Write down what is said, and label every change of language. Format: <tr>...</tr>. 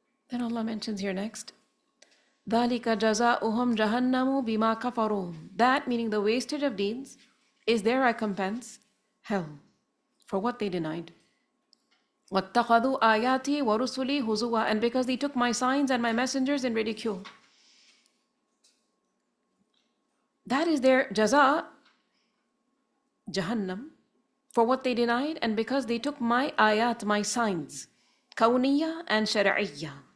<en>Then Allah mentions here next,</en> <ar>ذَلِكَ جَزَاؤُهُمْ جَهَنَّمُ بِمَا كَفَرُوا.</ar> <en>That, meaning the wastage of deeds, is their recompense, hell, for what they denied.</en> <ar>وَاتَّخَذُوا آيَاتِي وَرُسُلِي هُزُوًا.</ar> <en>And because they took my signs and my messengers in ridicule. That is their jaza, Jahannam, for what they denied, and because they took my ayat, my signs, kawniyya and shar'iyya.</en>